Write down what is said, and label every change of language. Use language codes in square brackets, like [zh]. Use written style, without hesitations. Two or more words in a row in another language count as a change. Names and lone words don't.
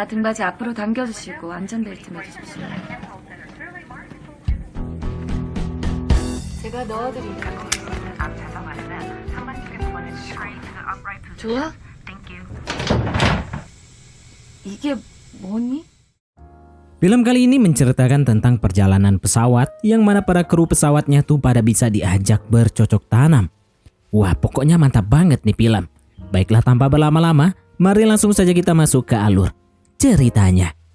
[ko] 등받이 앞으로 당겨주시고 안전벨트 매주십시오. 제가 넣어드릴게요. 좋아? 이게 뭐니? [id] Film kali ini menceritakan tentang perjalanan pesawat yang mana para kru pesawatnya tuh pada bisa diajak bercocok tanam. Wah, pokoknya mantap banget nih film. Baiklah tanpa berlama-lama, mari langsung saja kita masuk ke alur ceritanya.